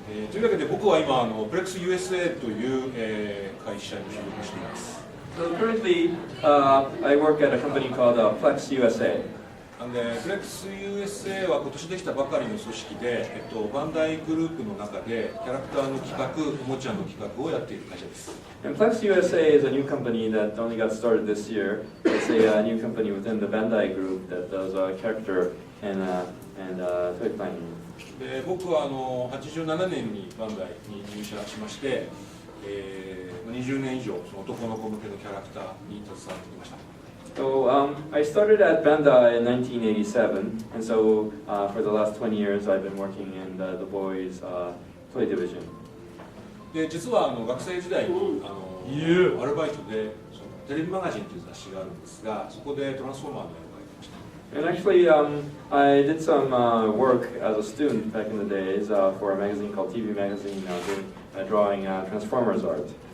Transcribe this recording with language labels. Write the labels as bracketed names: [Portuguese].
[Japanese] というわけで僕は今プレックス USA という、会社に所属しています。 [English] So currently, I work at a company called Plex USA. [Japanese] プレックス USA は今年できたばかりの組織で、バンダイグループの中でキャラクターの企画、おもちゃの企画をやっている会社です。 [English] And Plex USA is a new company that only got started this year. It's a new company within the Bandai Group that does character and toy planning. [Japanese] で僕は87年にバンダイに入社しまして、20年以上その男の子向けのキャラクターに携わってきました。 [English] So I started at Bandai in 1987, and so for the last 20 years I've been working in the boys' toy division. [Japanese] で実は学生時代にアルバイトでそのテレビマガジンという雑誌があるんですが、そこでトランスフォーマーの絵を描いてました。 [English] And actually, I did some work as a student back in the days for a magazine called TV Magazine, drawing Transformers art.